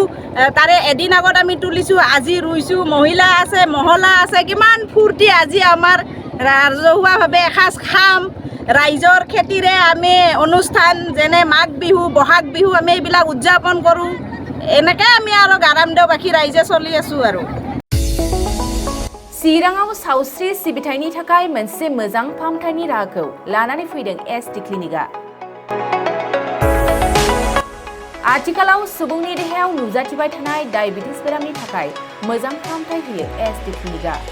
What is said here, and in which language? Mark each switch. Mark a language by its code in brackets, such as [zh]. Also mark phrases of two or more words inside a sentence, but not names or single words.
[as] তাৰে এদিন আগত আমি তুলিছোঁ, আজি ৰুইছোঁ। মহিলা আছে, মহলা আছে, কিমান ফূৰ্তি। আজি আমাৰ ৰাজহুৱাভাৱে এসাঁজ খাম। ৰাইজৰ খেতিৰে আমি অনুষ্ঠান যেনে মাঘ বিহু, বহাগ বিহু আমি এইবিলাক উদযাপন কৰোঁ। এনেকৈ আমি আৰু [brx] गारामदेवबाखि रायजो चलि आसु आरो। चिराङाव सावस्रि सिबिथायनि थाखाय मोनसे मोजां फाहामथायनि राहाखौ लानानै फैदों एसटि क्लिनिकआ। आथिखालाव सुबुंनि देहायाव नुजाथिबाय थानाय डायबिटिस बेरामनि थाखाय मोजां फाहामथाय होयो एसटि क्लिनिकआ।